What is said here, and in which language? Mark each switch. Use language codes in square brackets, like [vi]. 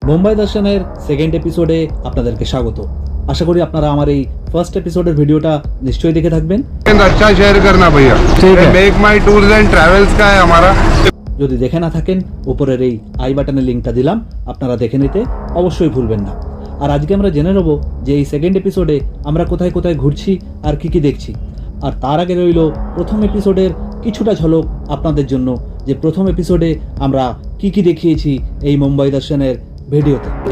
[bn] মুম্বাই দর্শনের সেকেন্ড এপিসোডে আপনাদেরকে স্বাগত। আশা করি আপনারা আমার এই ফার্স্ট এপিসোডের ভিডিওটা নিশ্চয়ই দেখে থাকবেন। [hi] अच्छा शेयर करना भैया, make my tours and travels का है हमारा। [bn] যদি দেখে না থাকেন, উপরের এই আই বাটনের লিঙ্কটা দিলাম, আপনারা দেখে নিতে অবশ্যই ভুলবেন না। আর আজকে আমরা জেনে নেব যে এই সেকেন্ড এপিসোডে আমরা কোথায় কোথায় ঘুরছি আর কি কি দেখছি। আর তার আগে রইল প্রথম এপিসোডের কিছুটা ঝলক আপনাদের জন্য, যে প্রথম এপিসোডে আমরা কি কি দেখিয়েছি এই মুম্বাই দর্শনের ভিডিওতে।